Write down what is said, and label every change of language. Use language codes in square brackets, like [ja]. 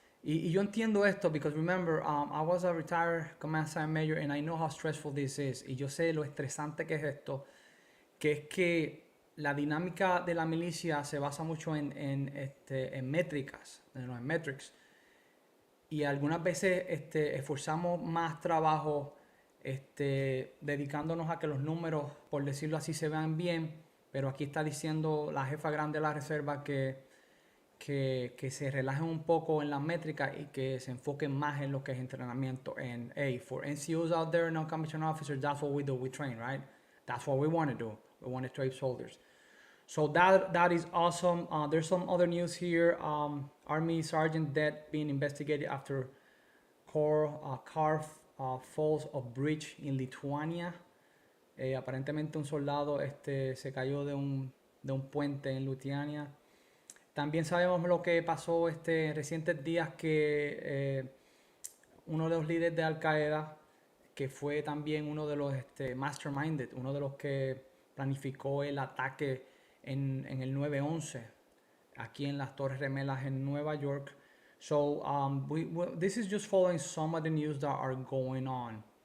[es] Y yo entiendo esto, [en] because remember, I was a retired command sergeant major, and I know how stressful this is. [es] Y yo sé lo estresante que es esto, que es que la dinámica de la milicia se basa mucho en métricas, en metrics. Y algunas veces esforzamos más trabajo dedicándonos a que los números, por decirlo así, se vean bien. Pero aquí está diciendo la jefa grande de la reserva que se relajen un poco en las métricas y que se enfoquen más en lo que es entrenamiento. [en] And hey, for NCOs out there, non-commissioned officers, that's what we do. We train, right? That's what we want to do. We want to train soldiers. So that is awesome. There's some other news here. Army Sergeant dead being investigated after car falls of bridge in Lithuania. [es] Aparentemente un soldado se cayó de un puente en Lituania. También sabemos lo que pasó en recientes días que uno de los líderes de Al Qaeda, que fue también uno de los masterminded, uno de los que planificó el ataque en el 9/11 aquí en las Torres Gemelas en Nueva York. [en] So this is just following some of the news that are going on.